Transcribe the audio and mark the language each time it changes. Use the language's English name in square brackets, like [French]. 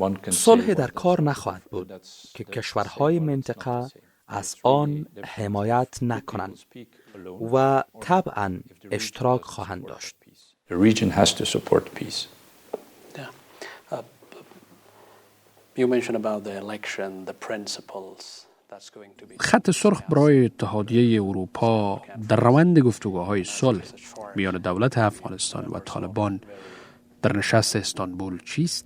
[Persian] صلح در کار نخواهد بود که کشورهای منطقه از آن حمایت نکنند و طبعا اشتراک خواهند داشت. [English] The region has to support peace. You mentioned about the election, the principles that's going to be. [Persian] خط سرخ برای اتحادیه اروپا در روند گفتگوهای صلح میان دولت افغانستان و طالبان در نشست استانبول چیست؟